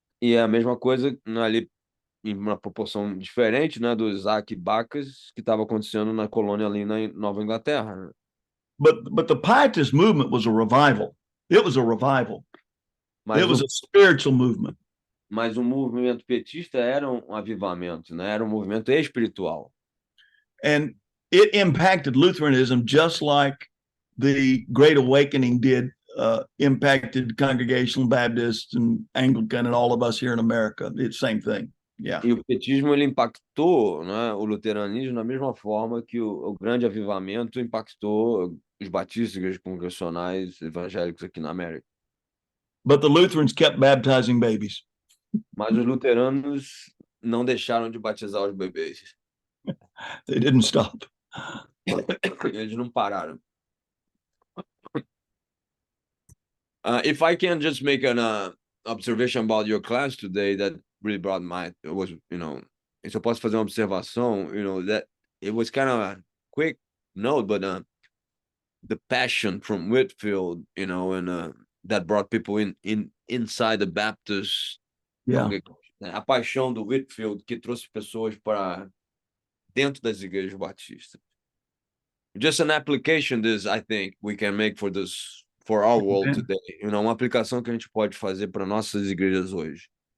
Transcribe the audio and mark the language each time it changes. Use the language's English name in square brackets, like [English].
[Portuguese] E é a mesma coisa ali em uma proporção diferente, né, do Isaac Backus que estava acontecendo na colônia ali na Nova Inglaterra, né? [English] But the Pietist movement was a revival. It was a revival. It was a spiritual movement. [Portuguese] Mas o movimento pietista era um avivamento, né? Era um movimento espiritual. [English] And it impacted Lutheranism just like the Great Awakening did, impacted Congregational Baptists and Anglican and all of us here in America. It's the same thing. Yeah. [Portuguese] E o pietismo ele impactou, né, o luteranismo da mesma forma que o grande avivamento impactou os batistas, igrejas congregacionais evangélicos aqui na América. [English] But the Lutherans kept baptizing babies. [Portuguese] Mas os luteranos não deixaram de batizar os bebês. [English] They didn't stop. [Portuguese] Eles não pararam. [English] If I can just make an observation about your class today, that really brought my, it was, [Portuguese] se eu posso fazer uma observação, [English] that it was kind of a quick note, but the passion from Whitfield, and that brought people inside the Baptist Yeah. congregation. [Portuguese] A paixão do Whitfield que trouxe pessoas para dentro das igrejas batistas. [English] Just an application this, I think, we can make for our world Amen. today. [Portuguese] Uma aplicação que a gente pode fazer para nossas igrejas hoje.